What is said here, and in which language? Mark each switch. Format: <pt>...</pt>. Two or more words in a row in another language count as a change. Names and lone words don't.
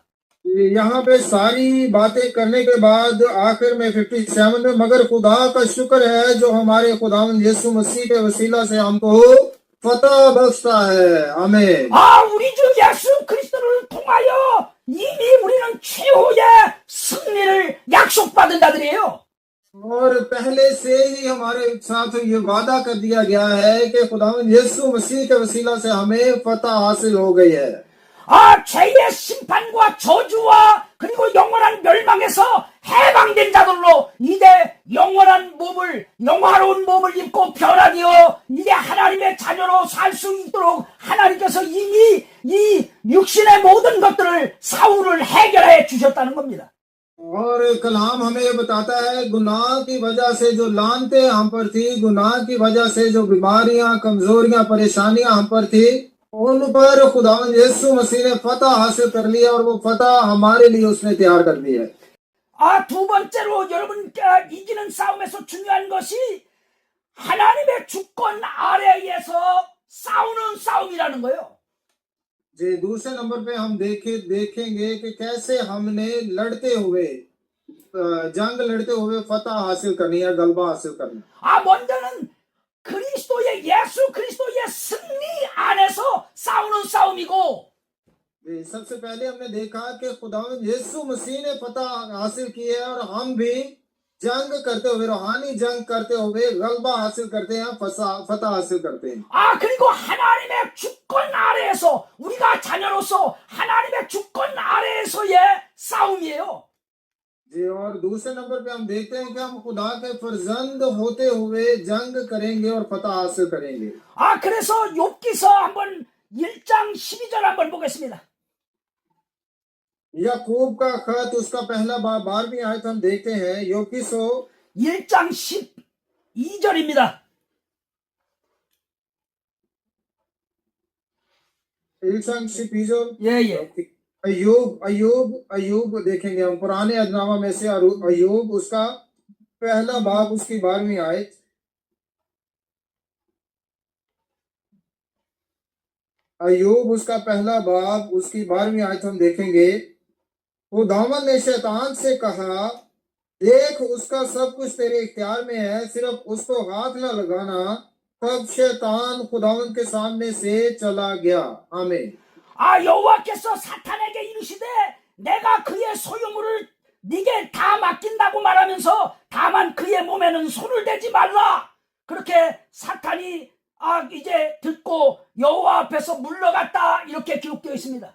<ur>یہاں پہ ساری باتیں کرنے کے بعد آخر میں 57 میں مگر خدا کا شکر ہے جو ہمارے خداوند یسوع مسیح کے وسیلہ سے ہم کو فتح بخشتا ہے. आमीन।</ur> <ko>우리 주 예수 그리스도를 통하여 이미 우리는 최후의 승리를 약속받은 자들이에요.</ko> <ur>اور پہلے سے ہی ہمارے ساتھ یہ وعدہ کر دیا گیا ہے کہ خداوند یسوع مسیح کے وسیلہ سے ہمیں فتح حاصل ہو گئی ہے.</ur> <ko>죄의 심판과 저주와 그리고 영원한 멸망에서 해방된 자들로 이제 영화로운 몸을 입고 변화되어 이제 하나님의 자녀로 살 수 있도록 하나님께서 이미 이 육신의 모든 것들을 사울을 해결해 주셨다는 겁니다.</ko> <ur>اور کلام ہمیں یہ بتاتا ہے گناہ کی وجہ سے جو لعنتیں ہم پر تھی، گناہ کی وجہ سے جو بیماریاں، کمزوریاں، پریشانیاں ہم پر تھی، ان پر خداوند یسوع مسیح نے فتح حاصل کر لیا اور وہ فتح ہمارے لیے اس نے تیار کر دی ہے.</ur> <ko>두 번째로 여러분께 이기는 싸움에서 중요한 것이 하나님의 주권 아래에서 싸우는 싸움이라는 거예요.</ko> <ur>جی دوسرے نمبر پہ ہم دیکھیں گے کہ کیسے ہم نے لڑتے ہوئے جنگ لڑتے ہوئے فتح حاصل کرنی ہے، غلبہ حاصل کرنا.</ur> <ko>먼저는 예수 그리스도의 승리 안에서 싸우는 싸움이고</ko> <ur>سب سے پہلے ہم نے دیکھا کہ خداوند یسوع مسیح نے فتح حاصل کی ہے اور ہم بھی جنگ کرتے ہوئے، روحانی جنگ کرتے ہوئے غلبہ حاصل کرتے ہیں، فتح حاصل کرتے ہیں.</ur> <ko>그리고 하나님의 주권 아래에서 우리가 자녀로서 하나님의 주권 아래에서의 싸움이에요.</ko> <ur>جی اور دوسرے نمبر پہ ہم دیکھتے ہیں کہ ہم خدا کے فرزند ہوتے ہوئے جنگ کریں گے اور فتح حاصل کریں گے.</ur> <ko>그래서 욥기서 한번 1장 12절 한번 보겠습니다.</ko> <ur>یعقوب کا خط اس کا پہلا باب 12ویں آیت ہم دیکھتے ہیں یوکیسو</ur> <ko>1장 12절입니다. 1 예, 예.</ko> <ur>ایوب دیکھیں گے ہم پرانے عہدنامہ میں سے ایوب اس کا پہلا باب اس کی 12ویں آیت ایوب اس کا پہلا باب اس کی 12ویں آیت ہم دیکھیں گے. خداوند نے شیطان سے کہا، دیکھ اس کا سب کچھ تیرے اختیار میں ہے، صرف اس کو ہاتھ نہ لگانا. تب شیطان خداوند کے سامنے سے چلا گیا. आमीन।</ur> <ko>여호와께서 사탄에게 이르시되 내가 그의 소유물을 네게 다 맡긴다고 말하면서 다만 그의 몸에는 손을 대지 말라. 그렇게 사탄이 이제 듣고 여호와 앞에서 물러갔다 이렇게 기록되어 있습니다.</ko>